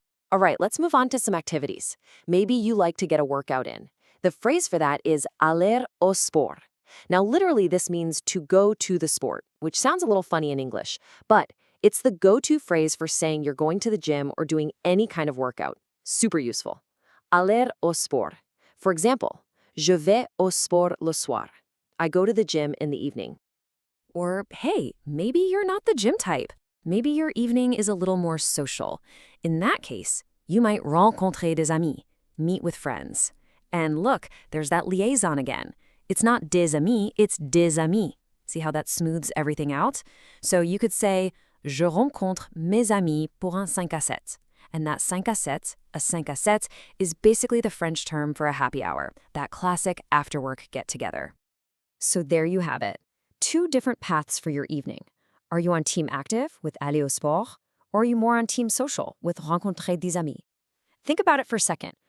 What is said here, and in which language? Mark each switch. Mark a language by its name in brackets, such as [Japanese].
[English] All right, let's move on to some activities. Maybe you like to get a workout in. The phrase for that is [French] aller au sport. [English] Now, literally, this means to go to the sport, which sounds a little funny in English, but it's the go-to phrase for saying you're going to the gym or doing any kind of workout. Super useful. [French] Aller au sport. [English] For example, [French] je vais au sport le soir. [English] I go to the gym in the evening. Or, hey, maybe you're not the gym type. Maybe your evening is a little more social. In that case, you might [French] rencontrer des amis, [English] meet with friends. And look, there's that liaison again. It's not [French] des amis, [English] it's des amis. See how that smooths everything out? So you could say, [French] je rencontre mes amis pour un 5 à 7. [English] And that 5 à 7, a 5 à 7, is basically the French term for a happy hour, that classic after-work get-together. So there you have it. 2 different paths for your evening. Are you on team active with [French] aller au sport, [English] or are you more on team social with [French] rencontrer des amis? [English] Think about it for a second.